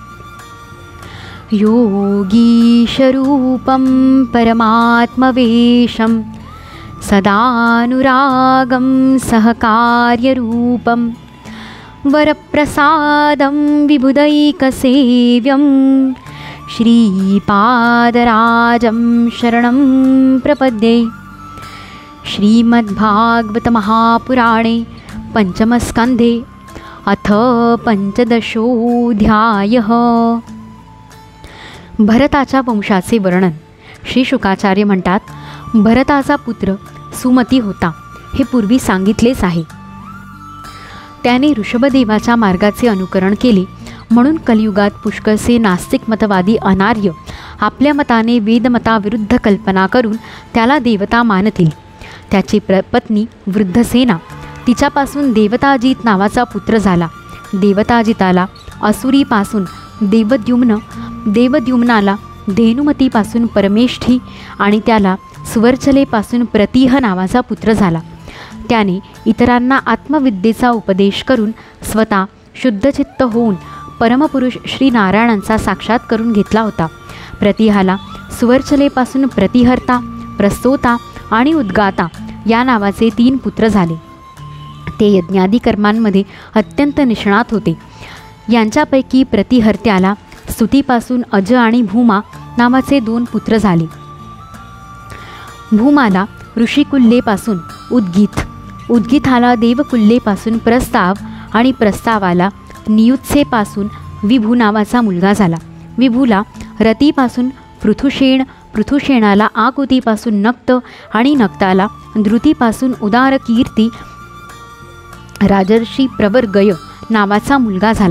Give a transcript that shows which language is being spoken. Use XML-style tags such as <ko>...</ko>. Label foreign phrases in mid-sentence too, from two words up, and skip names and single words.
<sa>योगीशरूपं परमात्मवेशं सदानुरागं सहकार्यरूपं वरप्रसादं विबुधैकसेव्यं श्रीपादराजं शरणं प्रपद्ये। श्रीमद्भागवतमहापुराणे पंचमस्कन्धे अथ पंचदशोऽध्यायः।</sa> <mr>भरताच्या वंशाचे वर्णन। श्री शुकाचार्य म्हणतात, भरताचा पुत्र सुमती होता हे पूर्वी सांगितलेच आहे। त्याने ऋषभदेवाच्या मार्गाचे अनुकरण केले म्हणून कलियुगात पुष्कळसे नास्तिक मतवादी अनार्य आपल्या मताने वेदमताविरुद्ध कल्पना करून त्याला देवता मानतील। त्याची पत्नी वृद्धसेना तिच्यापासून देवताजित नावाचा पुत्र झाला। देवताजिताला असुरीपासून देवद्युम्नाला धेनुमतीपासून परमेष्ठी आणि त्याला सुवर्चलेपासून प्रतिह नावाचा पुत्र झाला। त्याने इतरांना आत्मविद्येचा उपदेश करून स्वतः शुद्धचित्त होऊन परमपुरुष श्रीनारायणांचा साक्षात करून घेतला होता। प्रतिहाला सुवर्चलेपासून प्रतिहर्ता, प्रस्तोता आणि उद्गाता या नावाचे 3 पुत्र झाले। ते यज्ञादी कर्मांमध्ये अत्यंत निष्णात होते। यांच्यापैकी प्रतिहर्त्याला स्तुतीपासून अज आणि भूमा नावाचे 2 पुत्र झाले। भूमाला ऋषिकुल्लेपासून उद्गीत, उद्गीताला देवकुल्लेपासून प्रस्ताव आणि प्रस्तावाला नियुत्सेपासून विभू नावाचा मुलगा झाला। विभूला रतीपासून पृथुशेण, पृथुशेणाला आकुतीपासून नक्त आणि नक्ताला धृतीपासून उदारकीर्ती राजर्षी प्रवर्गय नावाचा मुलगा झाला।</mr>